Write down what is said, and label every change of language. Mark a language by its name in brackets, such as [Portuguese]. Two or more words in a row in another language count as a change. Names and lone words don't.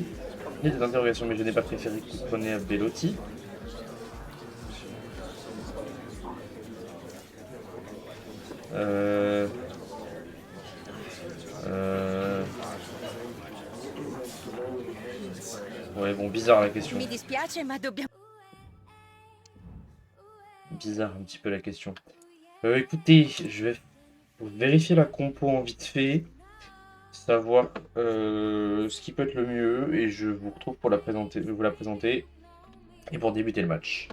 [French] Il y a des interrogations, mais je n'ai pas préféré Coutronnet à Bellotti. Euh... Ouais, bon, bizarre la question. [Italian] Mi dispiace, ma dobbiamo... [French] Bizarre un petit peu la question. Écoutez, je vais vérifier la compo en vite fait. savoir ce qui peut être le mieux et je vous retrouve pour vous la présenter et pour débuter le match.